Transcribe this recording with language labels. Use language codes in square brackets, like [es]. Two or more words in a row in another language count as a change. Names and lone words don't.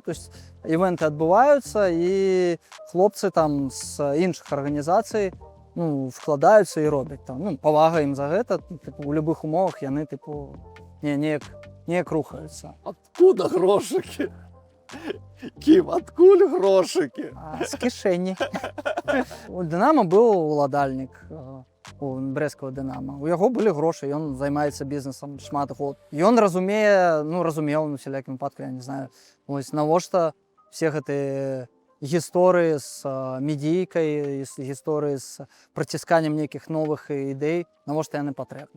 [be] То есть івенты адбываюцца, і хлопцы там з іншых арганізацый, ну, вкладаюцца і робяць там. Ну, павага ім за гэта. Тыпу, у любых умовах яны, тыпу, неяк рухаюцца. Откуда грошыкі? Кім, адкуль грошики? З кишені. У Динамо був уладальник, у брэскага Динамо. У яго былі грошы, ён займаецца бізнесам шмат год. Ён разумее, разумеў на всялякім выпадку, я не знаю, вось навошта все гэтыя гісторыі з медійкай, гісторыі з працісканнем нейкіх новых ідэй, навошта яны патрэбны.